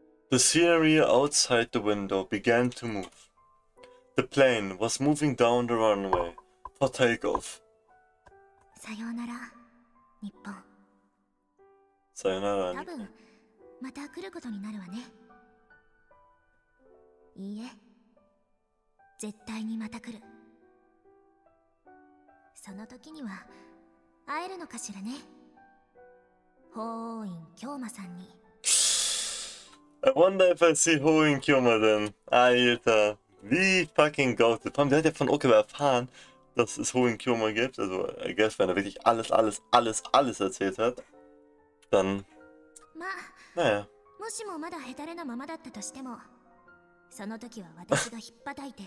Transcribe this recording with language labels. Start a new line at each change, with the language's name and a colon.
English: The scenery outside the window began to move. The plane was moving down the runway for takeoff.
Japanese: さようなら、日本。 Sayonara. 多分また来ることになるわね。いいえ、絶対にまた来る。その時には会えるのかしらね。法王院京馬さんに。
English: I wonder if I see Hoin Kyoma then.
German: Alter, wie fucking goated. Vor allem, der hat ja von Okawa erfahren, dass es Hoin Kyoma gibt. Also,
English: I guess,
German: wenn er wirklich alles erzählt hat, dann, naja.
Japanese: もしもまだヘタレなままだったとしても、その時は私が引っ叩いて、